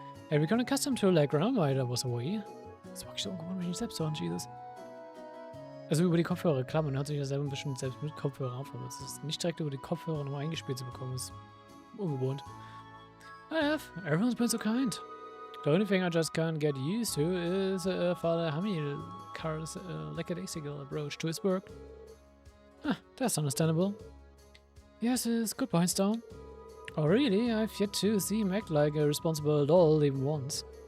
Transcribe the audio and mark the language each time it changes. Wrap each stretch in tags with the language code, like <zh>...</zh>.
<en>Have you become accustomed to the ground while I was away?</en> <de>Das mag ich so ungewohnt, wenn ich nicht selbst hören, Jesus. Also über die Kopfhörer, klar, man hört sich ja selber ein bisschen selbst mit Kopfhörer auf, aber es ist nicht direkt über die Kopfhörer nochmal eingespielt zu bekommen, ist ungewohnt.</de> <en>Everyone's been so kind. The only thing I just can't get used to is Father Hamilcar's lackadaisical approach to his work. That's understandable. Yes, it's good points, Stone. Oh really? I've yet to see him act like a responsible adult even once.</en>